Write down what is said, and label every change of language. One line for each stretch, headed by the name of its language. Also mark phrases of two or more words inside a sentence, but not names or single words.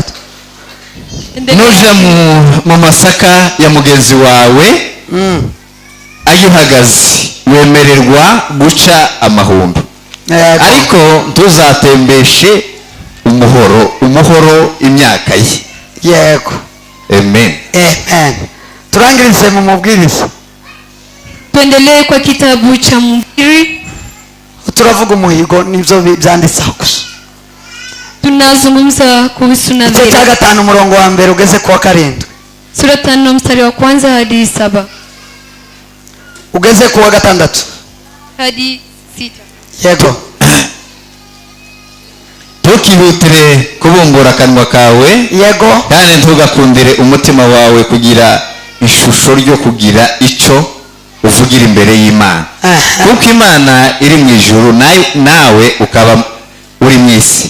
Kinyarwanda: nuja mu masaka ya mugenzi wawe ayuhagaze wemererwa guca amahundo, ariko ntuzatembeshe umuhoro imyaka ye. yego, amen. amen. Turangirize mu mubwiriza.
Swahili: Tuendelee kwa kitabu cha Mhubiri.
Kinyarwanda: Turavuga umuhigo nibyo byanditseho gusa.
Swahili: Tunazungumza kuhusu
Kinyarwanda: Igice
Swahili: nadhiri.
Kinyarwanda: cya 5 umurongo wa mbere ugeze ku wa 7.
Swahili: Sura 5 mstari wa kwanza hadi 7
Kinyarwanda: ugeze ku wa 6
Swahili: hadi 6.
Kinyarwanda: yego. Ntukihutire kubumbura akanwa kawe, yego, kandi ntugakundire umutima wawe kugira ishusho ryo kugira icyo uvugira imbere y'Imana, kuko Imana iri mu ijuru nawe ukaba uri mu isi.